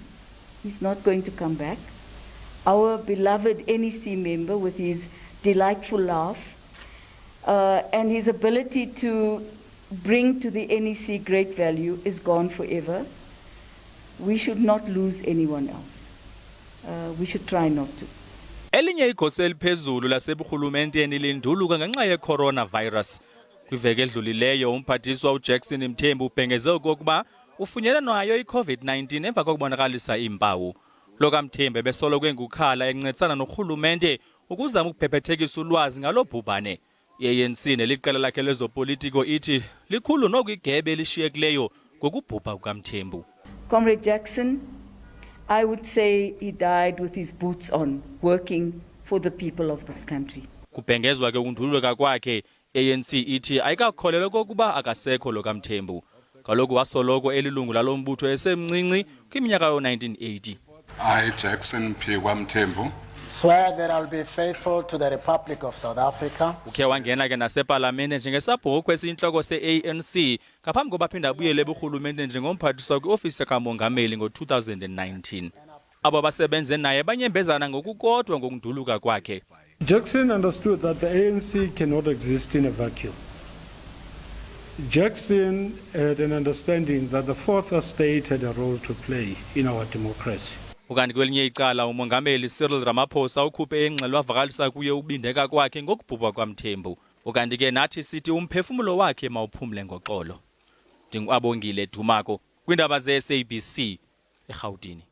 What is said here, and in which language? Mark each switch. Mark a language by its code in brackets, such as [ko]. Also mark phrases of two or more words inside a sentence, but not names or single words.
[en] He's not going to come back. Our beloved NEC member with his delightful laugh and his ability to bring to the NEC great value is gone forever. We should not lose anyone else. We should try not to. [xh] Elinye igosa eliphezulu laseburhulumenteni linduluka ngenxa ye-coronavirus. Kwiveki edlulileyo umphathiswa uJackson Mthembu ubhengeze okokuba ufunyene nayo i-COVID-19 emva kokubonakalisa iimpawu. Lo kaMthembu ebesoloko engukhala encedisana norhulumente ukuzama ukuphephethekisa ulwazi ngalo bhubhane. I-ANC neliqela lakhe lezopolitiko ithi likhulu noku igebe elishiyekileyo ngokubhubha kukaMthembu. [en] Comrade Jackson, I would say he died with his boots on, working for the people of this country. [xh] Kubhengezwa ke ukundululeka kwakhe, ANC ithi ayikakholelwa kokuba akasekho lo kaMthembu. Kaloku wasoloko elilungu lalombutho esemncinci kwiminyaka yo-1980. [en] I, Jackson Mthembu, swear that I will be faithful to the Republic of South Africa. [xh] Ukhe wangena ke nasepalamente njengesabhokwe esiyintloko se-ANC ngaphambi koba aphinda abuyele eburhulumente njengomphathiswa kwi-ofisi kamongameli ngo-2019. Abo basebenze naye banyembezana ngokukodwa ngokunduluka kwakhe. [en] Jackson understood that the ANC cannot exist in a vacuum. Jackson had an understanding that the fourth estate had a role to play in our democracy. [xh] Ukanti kwelinye icala umongameli Cyril Ramaphosa ukhuphe ingxelo wavakalisa kuye ubindeka kwakhe ngokubhubha kwaMthembu. Ukanti ke nathi sithi umphefumulo wakhe mawuphumle ngoxolo. NdinguAbongile Dumako kwiindaba ze-SABC eGauteng.